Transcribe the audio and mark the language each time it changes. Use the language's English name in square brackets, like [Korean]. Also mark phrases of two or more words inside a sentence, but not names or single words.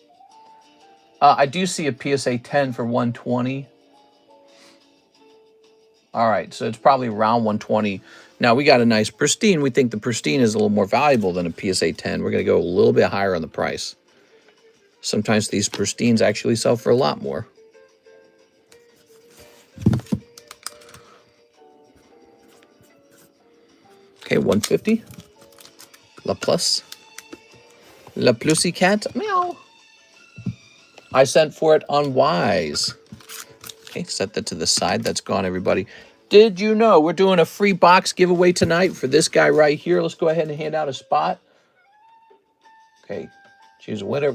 [English] I do see a PSA 10 for 120. All right, so it's probably around 120. Now we got a nice pristine. We think the pristine is a little more valuable than a PSA 10. We're going to go a little bit higher on the price. Sometimes these pristines actually sell for a lot more. Okay, 150. La Plus. La Plussy Cat. Meow. I sent for it on Wise. Okay, set that to the side. That's gone, everybody. Did you know we're doing a free box giveaway tonight for this guy right here? Let's go ahead and hand out a spot. Okay, choose a winner.